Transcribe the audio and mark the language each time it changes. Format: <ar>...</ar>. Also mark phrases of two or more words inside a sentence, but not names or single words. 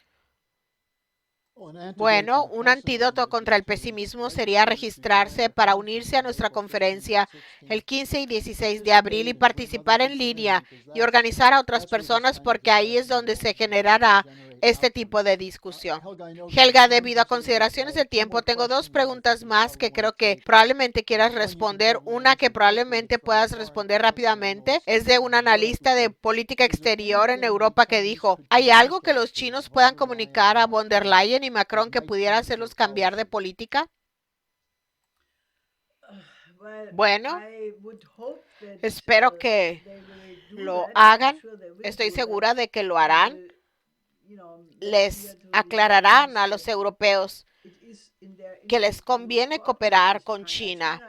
<es>Bueno, un antídoto contra el pesimismo sería registrarse para unirse a nuestra conferencia el 15 y 16 de abril y participar en línea y organizar a otras personas, porque ahí es donde se generará este tipo de discusión. Helga, debido a consideraciones de tiempo, tengo dos preguntas más que creo que probablemente quieras responder. Una que probablemente puedas responder rápidamente es de un analista de política exterior en Europa que dijo: ¿hay algo que los chinos puedan comunicar a von der Leyen y Macron que pudiera hacerlos cambiar de política? Bueno, espero que lo hagan. Estoy segura de que lo harán. Les aclararán a los europeos que les conviene cooperar con China.</es>